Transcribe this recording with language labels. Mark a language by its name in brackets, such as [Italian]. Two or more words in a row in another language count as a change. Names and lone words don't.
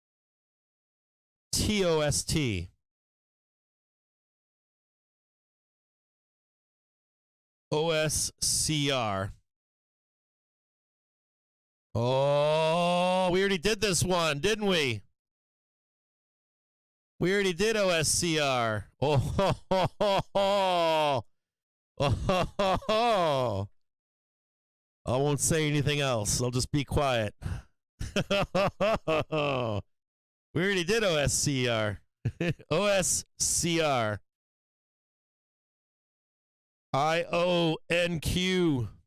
[English] TOST. OSCR. Oh, we already did this one, didn't we? We already did OSCR. Oh, ho, ho, ho, ho. Oh, ho, ho, ho. I won't say anything else. I'll just be quiet. We already did OSCR. OSCR. IONQ.